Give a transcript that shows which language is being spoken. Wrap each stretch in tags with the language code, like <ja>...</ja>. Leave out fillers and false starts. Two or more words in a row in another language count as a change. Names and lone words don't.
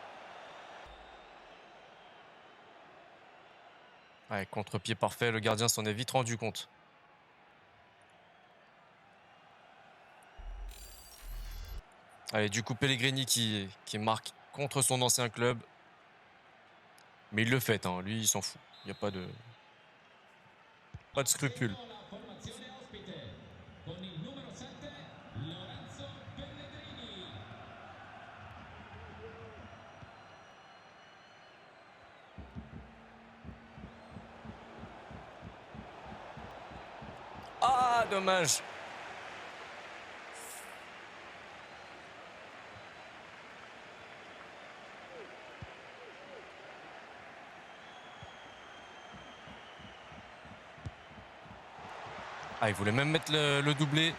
<fr>Ouais, contre-pied parfait, le gardien s'en est vite rendu compte. Allez, du coup, Pellegrini qui marque contre son ancien club. Mais il le fait, hein. Lui, il s'en fout. Il n'y a pas de scrupules.</fr> <it>Seguendo la formazione ospite con il numero 7 Lorenzo Pellegrini.</it> <fr>Ah, dommage. Ah, il voulait même mettre le doublé.</fr>